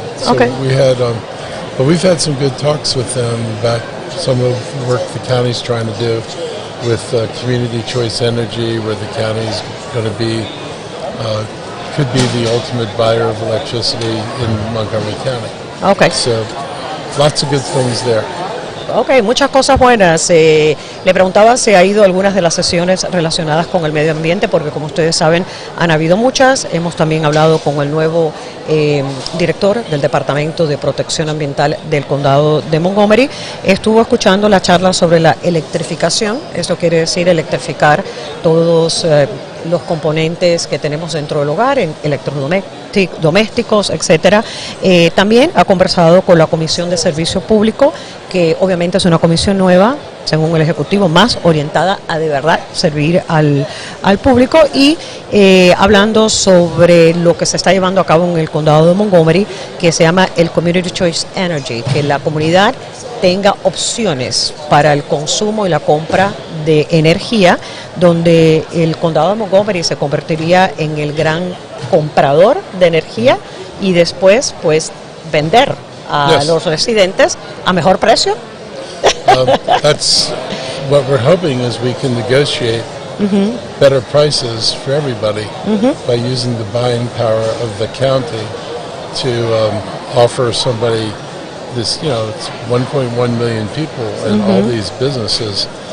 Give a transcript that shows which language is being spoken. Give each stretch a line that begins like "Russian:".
English: So we've had some good talks with them about some of the work the county's trying to do with community choice energy, where the county's going to be could be the ultimate buyer of electricity in Montgomery County. Okay. So lots of good things there.
Spanish: Ok, muchas cosas buenas. Le preguntaba si ha ido a algunas de las sesiones relacionadas con el medio ambiente, porque como ustedes saben, han habido muchas. Hemos también hablado con el nuevo director del Departamento de Protección Ambiental del Condado de Montgomery. Estuvo escuchando la charla sobre la electrificación. Esto quiere decir electrificar todos los componentes que tenemos dentro del hogar, en electrodomésticos, etcétera. También ha conversado con la Comisión de Servicio Público, que obviamente es una comisión nueva, según el Ejecutivo, más orientada a de verdad servir al público, y hablando sobre lo que se está llevando a cabo en el Condado de Montgomery, que se llama el Community Choice Energy, que la comunidad tenga opciones para el consumo y la compra de energía, donde el Condado de Montgomery se convertiría en el gran comprador de energía y después pues vender a los residentes a mejor precio.
English: That's what we're hoping, is we can negotiate better prices for everybody by using the buying power of the county to offer somebody this, it's 1.1 million people and all these businesses.